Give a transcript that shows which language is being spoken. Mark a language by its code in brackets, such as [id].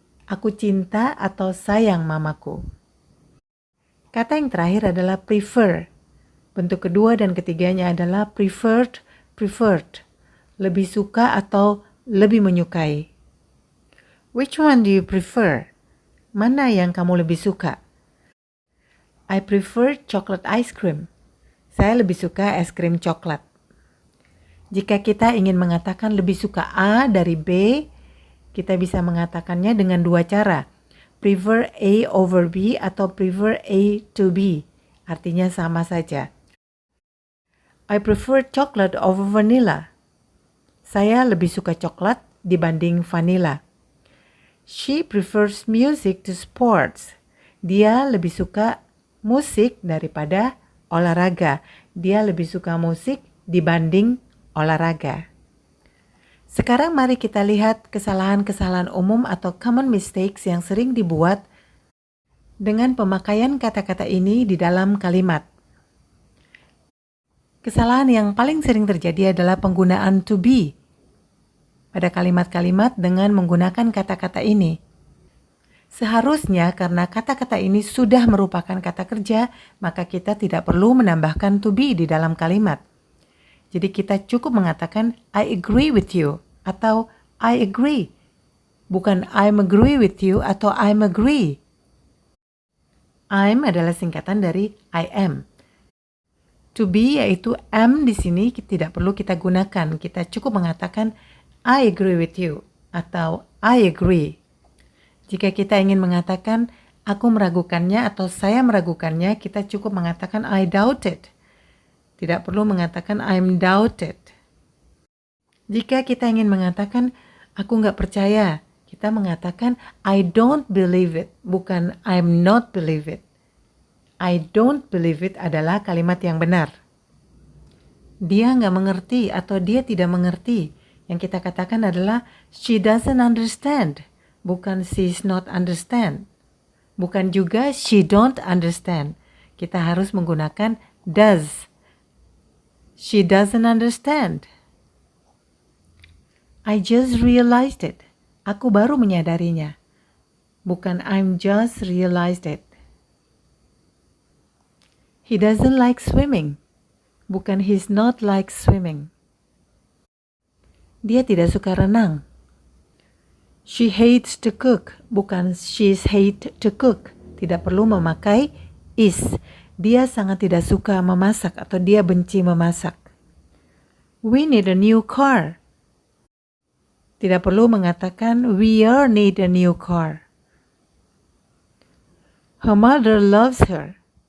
[id] Aku cinta atau sayang mamaku. Kata yang terakhir adalah prefer. Bentuk kedua dan ketiganya adalah preferred, preferred. Lebih suka atau lebih menyukai. [en] Which one do you prefer? [id] Mana yang kamu lebih suka? [en] I prefer chocolate ice cream. [id] Saya lebih suka es krim coklat. Jika kita ingin mengatakan lebih suka A dari B, kita bisa mengatakannya dengan dua cara. [en] Prefer A over B atau prefer A to B. [id] Artinya sama saja. [en] I prefer chocolate over vanilla. [id] Saya lebih suka coklat dibanding vanilla. [en] She prefers music to sports. [id] Dia lebih suka musik daripada olahraga. Dia lebih suka musik dibanding olahraga. Sekarang mari kita lihat kesalahan-kesalahan umum atau [en] common mistakes [id] yang sering dibuat dengan pemakaian kata-kata ini di dalam kalimat. Kesalahan yang paling sering terjadi adalah penggunaan to be pada kalimat-kalimat dengan menggunakan kata-kata ini. Seharusnya karena kata-kata ini sudah merupakan kata kerja, maka kita tidak perlu menambahkan to be di dalam kalimat. Jadi kita cukup mengatakan [en] I agree with you [id] atau [en] I agree. [id] Bukan [en] I'm agree with you [id] atau [en] I'm agree. [id] I'm adalah singkatan dari [en] I am. To be [id] yaitu am di sini tidak perlu kita gunakan. Kita cukup mengatakan [en] I agree with you [id] atau [en] I agree. [id] Jika kita ingin mengatakan aku meragukannya atau saya meragukannya, kita cukup mengatakan [en] I doubt it. [id] Tidak perlu mengatakan [en] I'm doubted. [id] Jika kita ingin mengatakan aku nggak percaya, kita mengatakan [en] I don't believe it, [id] bukan [en] I'm not believe it. I don't believe it [id] adalah kalimat yang benar. Dia nggak mengerti atau dia tidak mengerti. Yang kita katakan adalah [en] she doesn't understand. [id] Bukan [en] she's not understand. [id] Bukan juga [en] she don't understand. [id] Kita harus menggunakan does. [en] She doesn't understand. I just realized it. [id] Aku baru menyadarinya. Bukan [en] I'm just realized it. He doesn't like swimming. [id] Bukan [en] he's not like swimming. [id] Dia tidak suka renang. [en] She hates to cook, [id] bukan [en] she's hate to cook. [id] Tidak perlu memakai is. Dia sangat tidak suka memasak atau dia benci memasak. [en] We need a new car. [id] Tidak perlu mengatakan [en] we are need a new car. Her mother loves her.